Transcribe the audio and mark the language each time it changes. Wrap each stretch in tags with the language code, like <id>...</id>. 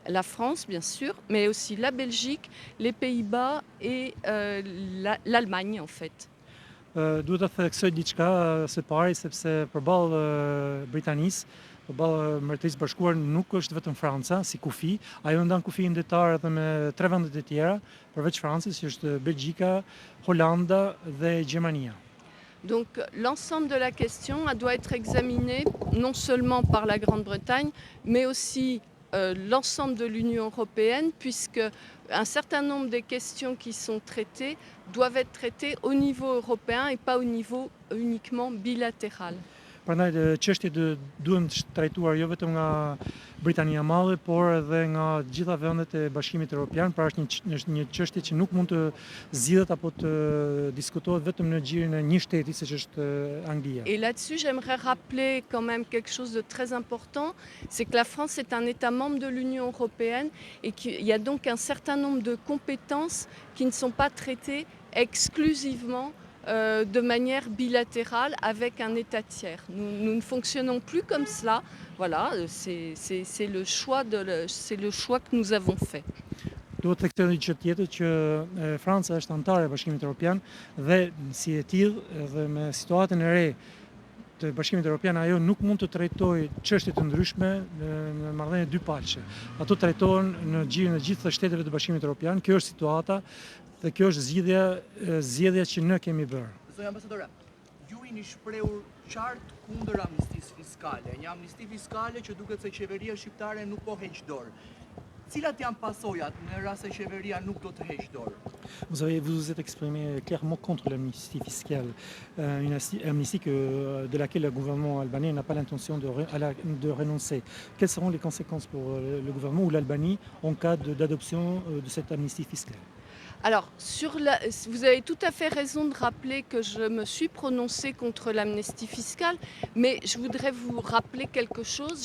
<fr>La France, bien sûr, mais aussi la Belgique, les Pays-Bas et l'Allemagne, en fait.</fr> <sq>Duhet të theksoj diçka së pari sepse përballë Britanisë, përballë Mbretërisë Bashkuar nuk është vetëm Franca si kufi, ajo ndan kufi ndërtar edhe me 3 vendet e tjera, përveç Francës, që është Belgjika, Holanda dhe Gjermania.</sq> <fr>Donc l'ensemble de la question elle doit être examinée non seulement par la Grande-Bretagne, mais aussi l'ensemble de l'Union européenne, puisque un certain nombre des questions qui sont traitées doivent être traitées au niveau européen et pas au niveau uniquement bilatéral.</fr> <sq>Prandaj çështjet duhen të trajtuar jo vetëm nga Britania e Madhe, por edhe nga të gjitha vendet e Bashkimit Evropian, pra është një çështje që nuk mund të zgjidhet apo të diskutohet vetëm në gjirin e një shteti siç është Anglia.</sq> <fr>Et là-dessus, j'aimerais rappeler quand même quelque chose de très important, c'est que la France est un État membre de l'Union européenne et qu'il y a donc un certain nombre de compétences qui ne sont pas traitées exclusivement de manière bilatérale avec un État tiers. Nous ne fonctionnons plus comme cela. Voilà, c'est le choix que nous avons fait.</fr> <sq>Duhet të theksoj një gjë tjetër që Franca është antare e Bashkimit Evropian dhe si e tillë dhe me situatën e re të Bashkimit Evropian ajo nuk mund të trajtojë çështje të ndryshme në marrëdhënie dypalçe. Ato trajtohen në gjirin e gjithë shteteve të Bashkimit Evropian. Kjo është situata dhe kjo është zgjedhja që ne kemi bërë. Zonja ambasadore, ju jeni shprehur qartë kundër amnistisë fiskale, një amnisti fiskale që duket se qeveria shqiptare nuk po heq dorë. Cilat janë pasojat në rast se qeveria nuk do të heq dorë?</sq> <fr>Vous vous êtes exprimé clairement contre l'amnistie fiscale, une amnistie de laquelle le gouvernement albanais n'a pas l'intention de renoncer. Quelles seront les conséquences pour le gouvernement ou l'Albanie en cas d'adoption de cette amnistie fiscale? Alors, vous avez tout à fait raison de rappeler que je me suis prononcée contre l'amnistie fiscale, mais je voudrais vous rappeler quelque chose.</fr>